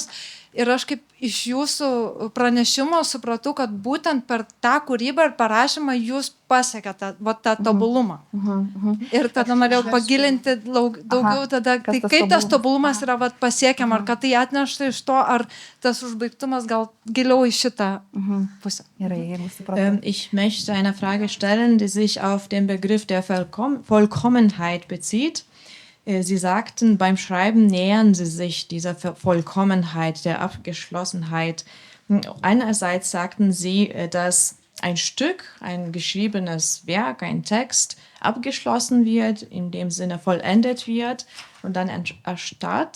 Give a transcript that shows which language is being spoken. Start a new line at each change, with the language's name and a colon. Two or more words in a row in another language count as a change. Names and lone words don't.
Lithuanian: Ir aš kaip iš jūsų pranešimo supratau, kad būtent per tą kūrybą ir parašymą jūs pasiekėte tą tobulumą. Ir tada norėjau pagilinti daugiau tada, tai kaip tas tobulumas yra pasiekiama, ar kad tai atneša iš to, ar tas užbaigtumas gal giliau į šitą pusę.
German: Ich möchte eine Frage stellen, die sich auf den Begriff der Vollkommenheit bezieht. Sie sagten, beim Schreiben nähern Sie sich dieser Vollkommenheit, der Abgeschlossenheit. Einerseits sagten Sie, dass ein Stück, ein geschriebenes Werk, ein Text abgeschlossen wird, in dem Sinne vollendet wird und dann erstarrt.